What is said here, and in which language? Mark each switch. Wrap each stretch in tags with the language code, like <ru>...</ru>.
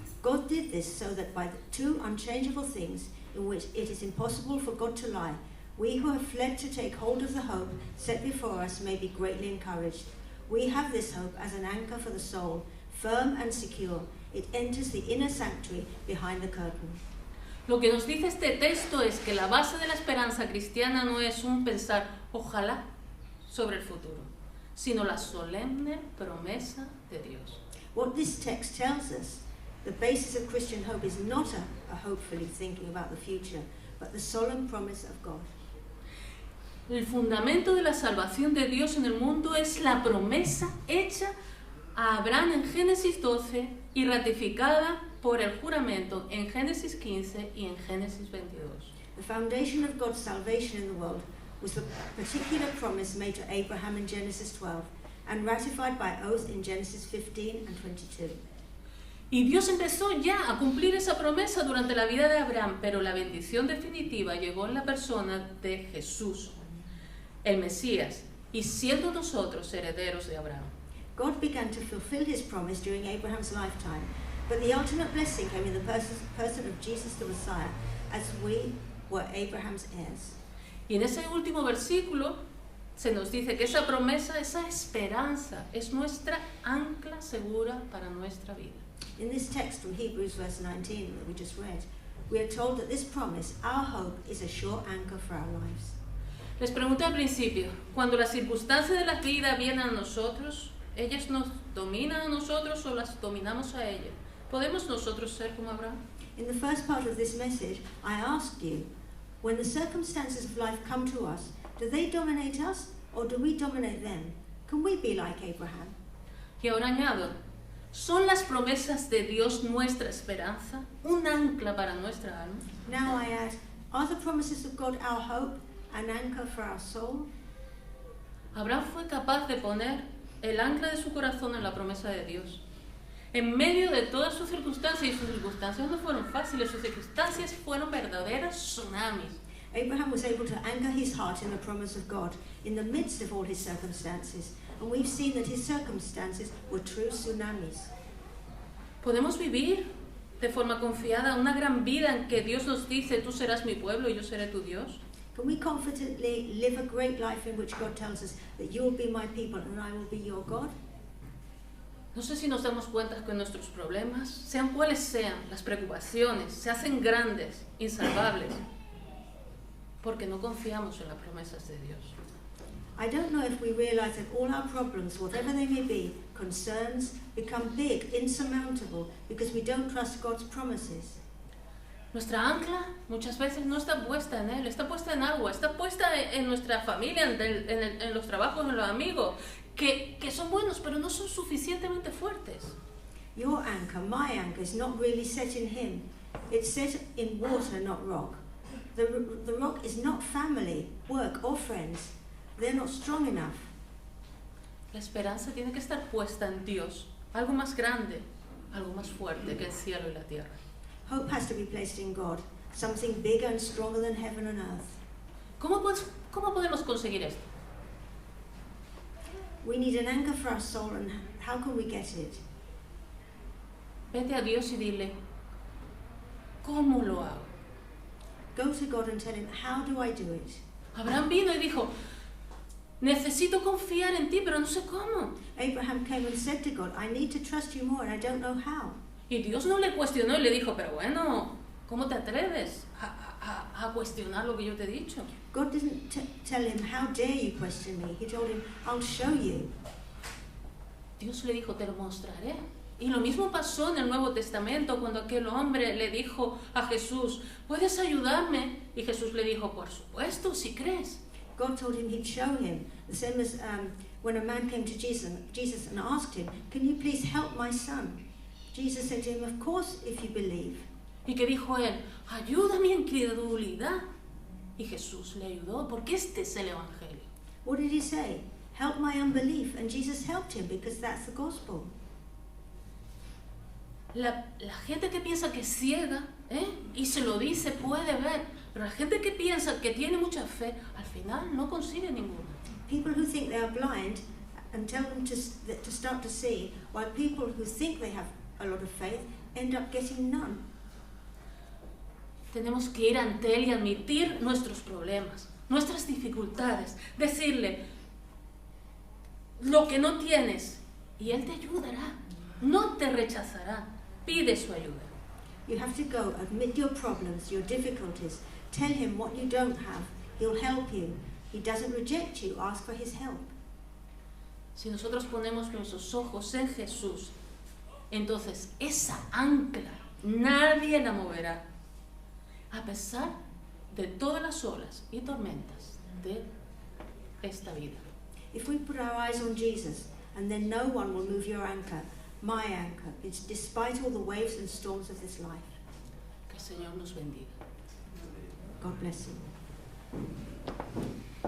<en>God did this so that by the two unchangeable things in which it is impossible for God to lie, we who have fled to take hold of the hope set before us may be greatly encouraged. We have this hope as an anchor for the soul, firm and secure. It enters the inner sanctuary behind the curtain.</en> <es>Lo que nos dice este texto es que la base de la esperanza cristiana no es un pensar ojalá sobre el futuro, sino la solemne promesa de Dios.</es> <en>What this text tells us, the basis of Christian hope is not a hopefully thinking about the future, but the solemn promise of God.</en> <es>El fundamento de la salvación de Dios en el mundo es la promesa hecha a Abraham en Génesis 12 y ratificada por el juramento en Génesis 15 y en Génesis 22.</es> <en>The foundation of God's salvation in the world was the particular promise made to Abraham in Genesis 12 and ratified by oath in Genesis 15 and 22.</en> <es>Y Dios empezó ya a cumplir esa promesa durante la vida de Abraham, pero la bendición definitiva llegó en la persona de Jesús, el Mesías, y siendo nosotros herederos de Abraham.</es> <en>God began to fulfill his promise during Abraham's lifetime, but the ultimate blessing came in the person of Jesus the Messiah, as we were Abraham's heirs.</en> <es>Y en ese último versículo se nos dice que esa promesa, esa esperanza, es nuestra ancla segura para nuestra vida.</es> <en>In this text from Hebrews verse 19 that we just read, we are told that this promise, our hope, is a sure anchor for our lives.</en> <es>Les pregunté al principio, cuando las circunstancias de la vida vienen a nosotros, ¿Ellas nos dominan a nosotros o las dominamos a ellas? ¿Podemos nosotros ser como Abraham?</es> <en>In the first part of this message, I asked you, when the circumstances of life come to us, do they dominate us or do we dominate them? Can we be like Abraham?</en> <es>Y ahora añado, ¿son las promesas de Dios nuestra esperanza, un ancla para nuestra alma?</es> <en>Now I add, are the promises of God our hope, an anchor for our soul?</en> <es>Abraham fue capaz de poner el ancla de su corazón en la promesa de Dios. En medio de todas sus circunstancias, y sus circunstancias no fueron fáciles, sus circunstancias fueron verdaderos tsunamis.</es> <en>Abraham was able to anchor his heart in the promise of God in the midst of all his circumstances. And we've seen that his circumstances were true tsunamis.</en> <es>Podemos vivir de forma confiada una gran vida en que Dios nos dice, tú serás mi pueblo y yo seré tu Dios.</es> <en>Can we confidently live a great life in which God tells us that you will be my people and I will be your God?</en> <es>No sé si nos damos cuenta que nuestros problemas, sean cuales sean, las preocupaciones, se hacen grandes, insalvables, porque no confiamos en las promesas de Dios.</es> <en>I don't know if we realize that all our problems, whatever they may be, concerns, become big, insurmountable, because we don't trust God's promises.</en> <es>Nuestra ancla muchas veces no está puesta en Él, está puesta en agua, está puesta en nuestra familia, en los trabajos, en los amigos, que son buenos, pero no son suficientemente fuertes.</es> <en>Your anchor, my anchor, is not really set in Him. It's set in water, not rock. The rock is not family, work, or friends. They're not strong enough.</en> <es>La esperanza tiene que estar puesta en Dios, algo más grande, algo más fuerte que el cielo y la tierra.</es> <en>Hope has to be placed in God, something bigger and stronger than heaven and earth.</en> <es>¿Cómo podemos conseguir esto?</es> <en>We need an anchor for our soul, and how can we get it?</en> <es>Vete a Dios y dile, ¿cómo lo hago?</es> <en>Go to God and tell Him, how do I do it?</en> <es>Abraham vino y dijo, necesito confiar en ti, pero no sé cómo.</es> <en>Abraham came and said to God, I need to trust you more and I don't know how.</en> <es>Y Dios no le cuestionó y le dijo, pero bueno, ¿cómo te atreves a cuestionar lo que yo te he dicho?</es> <en>God didn't tell him, how dare you question me? He told him, I'll show you.</en> <es>Dios le dijo, te lo mostraré. Y lo mismo pasó en el Nuevo Testamento cuando aquel hombre le dijo a Jesús, ¿puedes ayudarme? Y Jesús le dijo, por supuesto, si crees.</es> <en>God told him he'd show him. The same as when a man came to Jesus and asked him, can you please help my son? Jesus said to him, of course, if you believe.</en> <es>¿Y qué dijo él? Ayuda mi incredulidad. Y Jesús le ayudó, porque este es el Evangelio.</es> <en>What did he say? Help my unbelief. And Jesus helped him because that's the gospel.</en> <es>La gente que piensa que es ciega, y se lo dice, puede ver, pero la gente que piensa que tiene mucha fe, al final no consigue ninguna.</es> <en>People who think they are blind and tell them to start to see, while people who think they have a lot of faith end up getting none.</en> <es>Tenemos que ir ante Él y admitir nuestros problemas, nuestras dificultades, decirle lo que no tienes y Él te ayudará, no te rechazará, pide su ayuda.</es> <en>You have to go, admit your problems, your difficulties, tell Him what you don't have, He'll help you. He doesn't reject you, ask for His help.</en> <es>Si nosotros ponemos nuestros ojos en Jesús, entonces esa ancla nadie la moverá, a pesar de todas las olas y tormentas de esta vida.</es> <en>If we put our eyes on Jesus, and then no one will move your anchor, my anchor, it's despite all the waves and storms of this life.</en> <es>Que el Señor nos bendiga.</es> <en>God bless you.</en>